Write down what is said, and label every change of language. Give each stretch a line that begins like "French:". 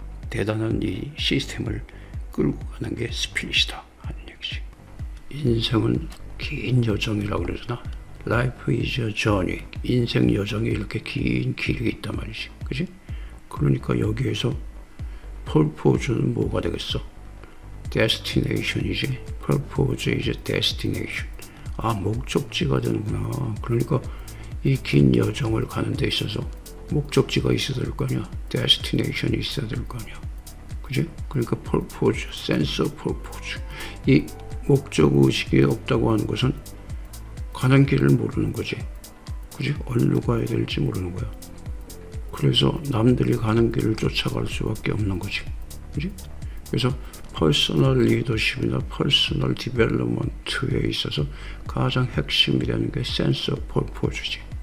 Korean: 대단한 이 시스템을 끌고 가는 게 스피릿이다 하는 얘기지. 인생은 긴 여정이라고 그러잖아.
English: Life is a journey.
Korean: 인생 여정이 이렇게 긴 길이 있단 말이지. 그지? 그러니까 여기에서 purpose는 뭐가 되겠어? destination이지.
English: purpose is destination.
Korean: 목적지가 되는구나. 그러니까 이 긴 여정을 가는 데 있어서 목적지가 있어야 될 거 아니야. destination이 있어야 될 거 아니야. 그지?
English: 그러니까 purpose, sense of purpose.
Korean: 이 목적의식이 없다고 하는 것은 가는 길을 모르는 거지. 그지? 어디로 가야 될지 모르는 거야. 그래서 남들이 가는 길을 쫓아갈 수밖에 없는 거지. 그지? 그래서 퍼스널 리더십이나 퍼스널 디벨롭먼트에 있어서 가장 핵심이 되는 게 센스 오브 퍼포즈지.